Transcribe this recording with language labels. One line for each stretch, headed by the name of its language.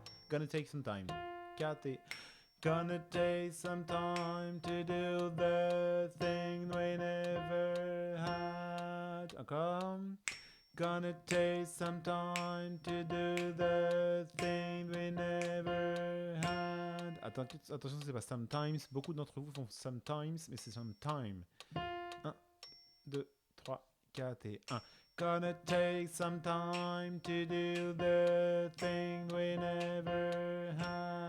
English: Gonna take some time. Got it. Gonna take some time to do the thing we never had.
French: Encore.
English: Gonna take some time to do the thing we never had.
French: Attention, c'est pas sometimes. Beaucoup d'entre vous font sometimes, mais c'est sometime. 1, 2, 3, 4 et 1.
English: Gonna take some time to do the thing we never had.